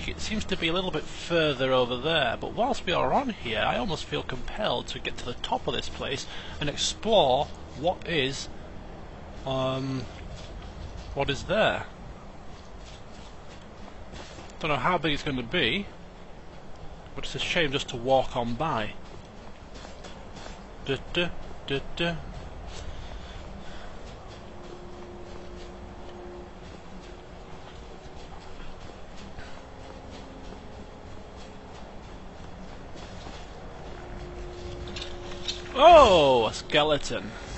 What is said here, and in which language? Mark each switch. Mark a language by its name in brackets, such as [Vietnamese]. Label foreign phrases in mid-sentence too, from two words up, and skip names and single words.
[English] It seems to be a little bit further over there, but whilst we are on here, I almost feel compelled to get to the top of this place and explore what is there. Don't know how big it's going to be, but it's a shame just to walk on by. Duh, duh, duh, duh. Oh, a skeleton.